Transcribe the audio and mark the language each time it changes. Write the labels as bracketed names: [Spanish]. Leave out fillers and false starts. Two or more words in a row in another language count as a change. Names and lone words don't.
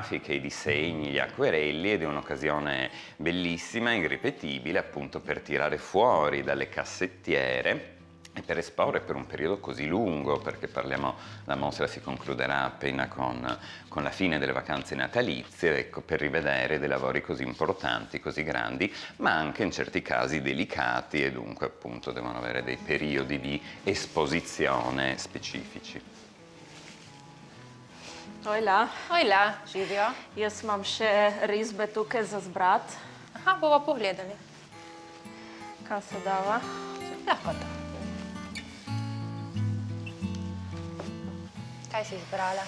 [Italian] i disegni, gli acquerelli, ed è un'occasione bellissima, irripetibile, appunto per tirare fuori dalle cassettiere e per esporre per un periodo così lungo, perché la mostra si concluderà appena con la fine delle vacanze natalizie, ecco, per rivedere dei lavori così importanti, così grandi, ma anche in certi casi delicati e dunque appunto devono avere dei periodi di esposizione specifici. [Slovenian] Hojla. Hojla, živijo. Jaz imam še risbe tukaj za zbrat. Aha, bova pogledali. Kaj se dava? Lahko to. Kaj Kaj si izbrala?